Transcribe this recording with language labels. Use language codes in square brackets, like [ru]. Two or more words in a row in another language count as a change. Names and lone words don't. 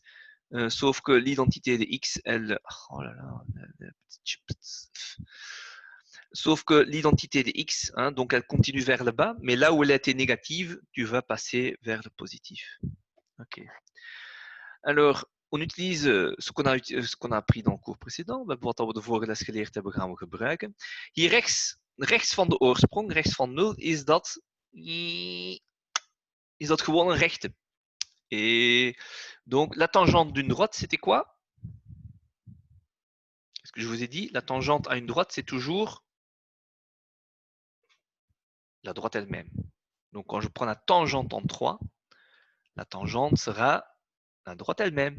[fr] Sauf que l'identité de x, elle... Oh là là, sauf que l'identité de x, hein, donc elle continue vers le bas, mais là où elle était négative, tu vas passer vers le positif. Ok. Alors, on utilise ce qu'on a appris dans le cours précedent. [nl] Wat we de vorige les geleerd hebben, gaan we gebruiken. Hier rechts van de oorsprong, rechts van 0, is dat gewoon een rechte. [fr] Et donc, la tangente d'une droite, c'était quoi? Est-ce que je vous ai dit, la tangente à une droite, c'est toujours la droite elle-même. Donc, quand je prends la tangente en 3, la tangente sera la droite elle-même.